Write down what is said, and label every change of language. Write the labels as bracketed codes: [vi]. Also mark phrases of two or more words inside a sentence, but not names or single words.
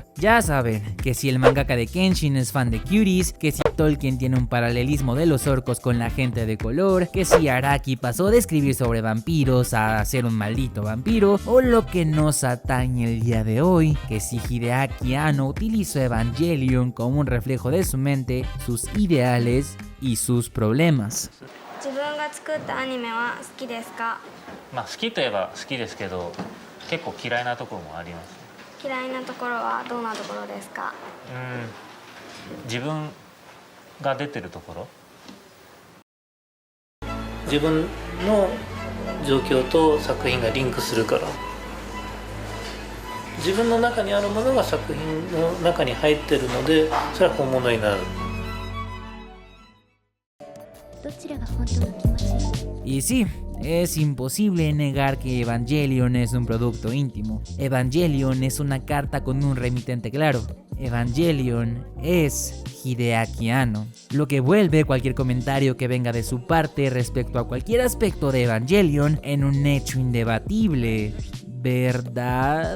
[es] Ya saben, que si el mangaka de Kenshin es fan de cuties, que si Tolkien tiene un paralelismo de los orcos con la gente de color, que si Araki pasó de escribir sobre vampiros a ser un maldito vampiro, o lo que nos atañe el día de hoy, que si Hideaki Anno utilizó Evangelion como un reflejo de su mente, sus ideales y sus problemas. [ja] 自分が作ったアニメは好きですか？まあ好きといえば好きですけど、結構嫌いなところもあります。嫌いなところはどんなところですか？自分が出てるところ。自分の状況と作品がリンクするから。自分の中にあるものが作品の中に入ってるので、それは本物になる。 [es] Y sí, es imposible negar que Evangelion es un producto íntimo. Evangelion es una carta con un remitente claro. Evangelion es Hideaki Anno, lo que vuelve cualquier comentario que venga de su parte respecto a cualquier aspecto de Evangelion en un hecho indebatible, ¿verdad?